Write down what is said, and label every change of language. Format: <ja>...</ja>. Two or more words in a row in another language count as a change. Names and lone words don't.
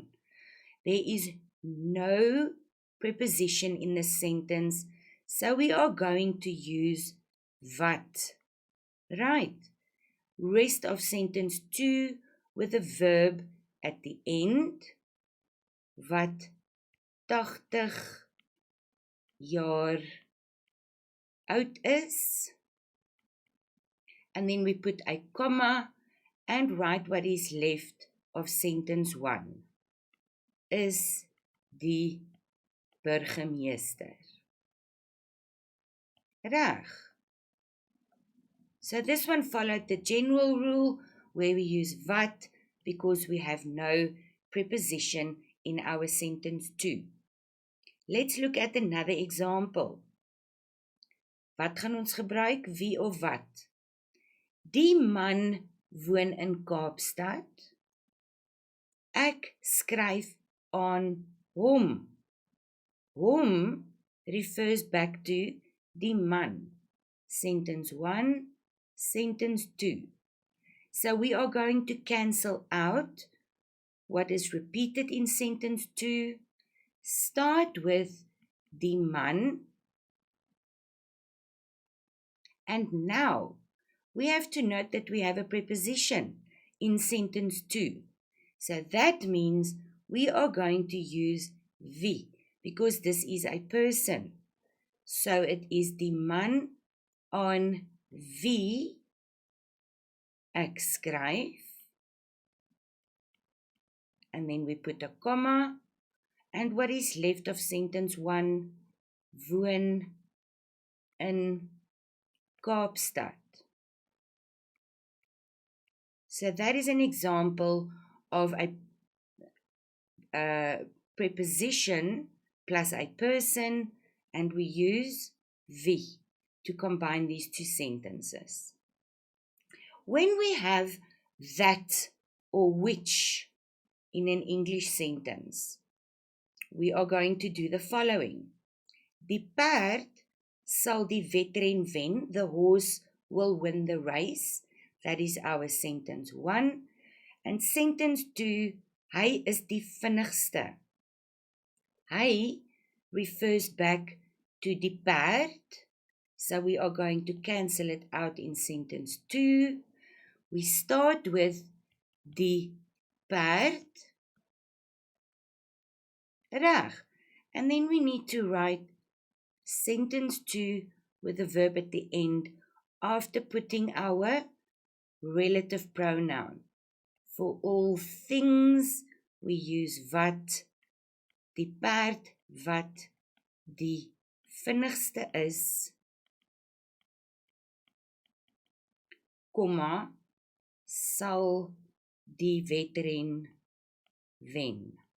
<en>There is no preposition in the sentence, so we are going to use wat. Right. Rest of sentence 2 with a verb at the end.</en> <af>Wat 80 jaar oud is.</af> <en>And then we put a comma and write what is left of sentence 1.</en> <af>Is die burgemeester. Reg.</af> <en>So this one followed the general rule where we use wat because we have no preposition in our sentence 2. Let's look at another example.</en> <af>Wat gaan ons gebruik? Wie of wat? Die man woon in Kaapstad. Ek skryf aan hom.</af> <en>Hom refers back to</en> <af>die man.</af> <en>Sentence 1, sentence 2. So we are going to cancel out what is repeated in sentence 2. Start with</en> <af>die man.</af> <en>And now we have to note that we have a preposition in sentence 2. So that means we are going to use wie because this is a person. So it is</en> <af>die man aan wie ek skryf.</af> <en>And then we put a comma. And what is left of sentence 1?</en> <af>Woon in Kaapstad.</af> <en>So that is an example of a preposition plus a person, and we use wie to combine these two sentences. When we have that or which in an English sentence, we are going to do the following.</en> <af>Die perd sal die wedren wen,</af> <en>the horse will win the race. That is our sentence 1. And sentence 2,</en> <af>hy is die vinnigste.</af> <en>Hy refers back to</en> <af>die perd.</af> <en>So we are going to cancel it out in sentence 2. We start with</en> <af>die perd. Reg.</af> <en>And then we need to write sentence 2 with a verb at the end after putting our relative pronoun. For all things, we use wat.</en> <af>Die perd wat die vinnigste is, komma, sal die wedren wen.</af>